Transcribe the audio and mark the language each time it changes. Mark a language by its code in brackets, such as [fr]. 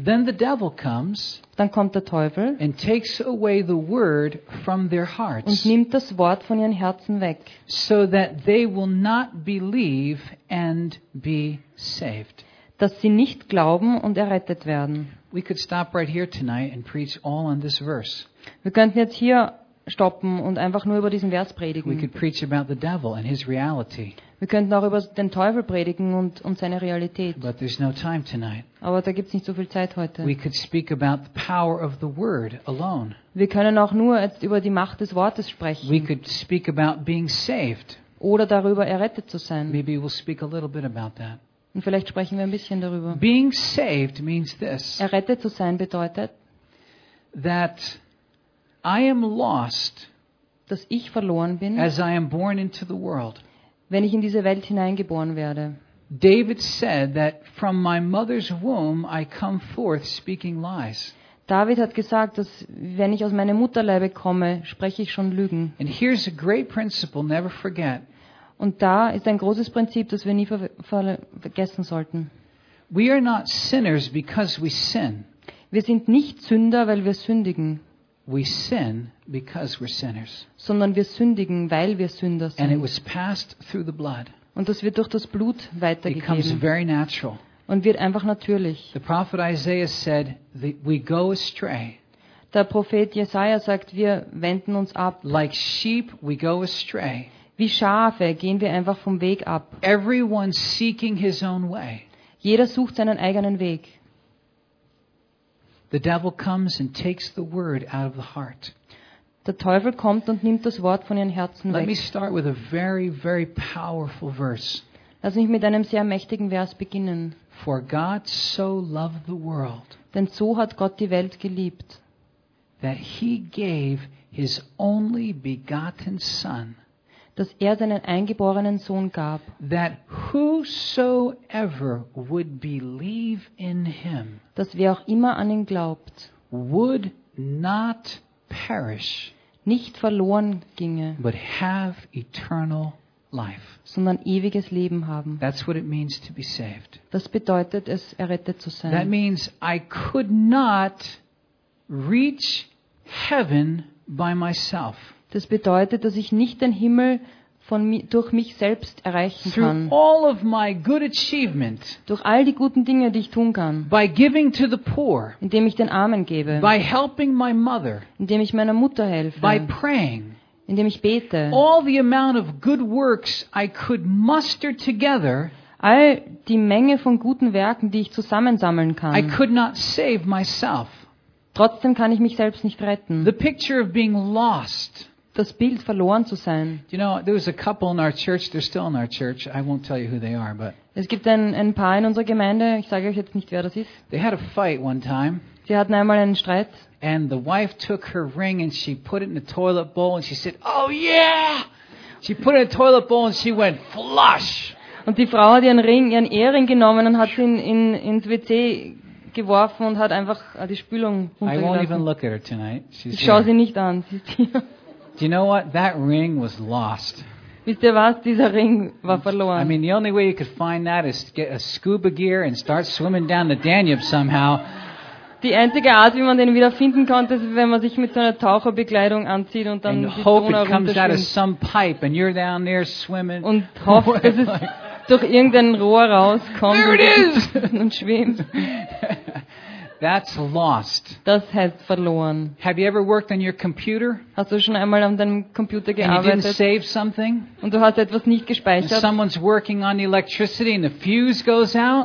[en] Then the devil comes, [de] dann kommt der Teufel, [en] and takes away the word from their hearts, [de] und nimmt das Wort von ihren Herzen weg, [en] so that they will not believe and be saved, [de] dass sie nicht glauben und errettet werden. [en] We could stop right here tonight and preach all on this verse. [de] Wir könnten jetzt hier stoppen und einfach nur über diesen Vers predigen. [en] We could preach about the devil and his reality. [de] Wir könnten auch über den Teufel predigen und seine Realität. [en] But there's no time tonight. [de] Aber da gibt's nicht so viel Zeit heute. [en] We could speak about the power of the word alone. [de] Wir können auch nur jetzt über die Macht des Wortes sprechen. [en] We could speak about being saved. [de] Oder darüber errettet zu sein. [en] Maybe we'll speak a little bit about that. [de] Und vielleicht sprechen wir ein bisschen darüber. [en] Being saved means this. [de] Errettet zu sein bedeutet, [en] that I am lost, [de] dass ich verloren bin, [en] as I am born into the world. [de] Wenn ich in diese Welt hineingeboren werde. [en] David said that from my mother's womb I come forth speaking lies. [de] David hat gesagt, dass wenn ich aus meinem Mutterleibe komme, spreche ich schon Lügen. [en] And here's a great principle, never forget. [de] Und da ist ein großes Prinzip, das wir nie vergessen sollten. [en] We are not sinners because we sin. [de] Wir sind nicht Sünder, weil wir sündigen. [en] We sin because we're sinners. [de] Sondern wir sündigen, weil wir Sünder sind. [en] And it was passed through the blood. [de] Und das wird durch das Blut weitergegeben. [en] It comes very natural. [de] Und wird einfach natürlich. [en] The prophet Isaiah said that we go astray. [de] Der Prophet Jesaja sagt, wir wenden uns ab. [en] Like sheep we go astray. [de] Wie Schafe gehen wir einfach vom Weg ab. [en] Everyone seeking his own way. [de] Jeder sucht seinen eigenen Weg. [en] The devil comes and takes the word out of the heart. [de] Der Teufel kommt und nimmt das Wort von ihren Herzen weg. [en] Let me start with a very, very powerful verse. [de] Lass mich mit einem sehr mächtigen Vers beginnen. [en] For God so loved the world. [de] Denn so hat Gott die Welt geliebt. [en] That he gave his only begotten son. [de] Dass er seinen eingeborenen Sohn gab. [en] That whosoever would believe in him. [de] Dass wer auch immer an ihn glaubt. [en] Would not perish. [de] Nicht verloren ginge. [en] But have eternal life. [de] Sondern ewiges Leben haben. [en] That's what it means to be saved. [de] Das bedeutet es, errettet zu sein. [en] That means I could not reach heaven by myself. [de] Das bedeutet, dass ich nicht den Himmel durch mich selbst erreichen kann. [en] Through all of my good achievement. [de] Durch all die guten Dinge, die ich tun kann. [en] By giving to the poor. [de] Indem ich den Armen gebe. [en] By helping my mother. [de] Indem ich meiner Mutter helfe. [en] By praying. [de] Indem ich bete. [en] All the amount of good works I could muster together. [de] All die Menge von guten Werken, die ich zusammensammeln kann. [en] I could not save myself. [de] Trotzdem kann ich mich selbst nicht retten. [en] The picture of being lost. [de] Das Bild verloren zu sein. [en] You know, there was a couple in our church. They're still in our church. I won't tell you who they are, but. [de] Es gibt ein Paar in unserer Gemeinde. Ich sage euch jetzt nicht, wer das ist. [en] They had a fight one time. [de] Sie hatten einmal einen Streit. [en] And the wife took her ring and she put it in the toilet bowl and she said, "Oh yeah!" She put it in the toilet bowl and she went flush. [de] Und die Frau hat ihren Ehering genommen und hat ihn ins WC geworfen und hat einfach die Spülung runtergelassen. [en] I won't even look at her tonight. [de] Ich schaue sie nicht an. Sie ist hier. [en] Do you know what? That ring was lost. [de] Wisst ihr was? Dieser Ring war verloren. [en] I mean, the only way you could find that is to get a scuba gear and start swimming down the Danube somehow. [de] Die einzige Art, wie man den wiederfinden konnte, ist, wenn man sich mit so einer Taucherbekleidung anzieht und dann die Donau runterschwimmt. Und hofft, dass es durch irgendein Rohr rauskommt und schwimmt. [en] That's lost. [de] Das heißt verloren. [en] Have you ever worked on your computer? [de] Hast du schon einmal an deinem Computer gearbeitet? [en] And you didn't save something? [de] Und du hast etwas nicht gespeichert? [en] And someone's working on the electricity and the fuse goes out?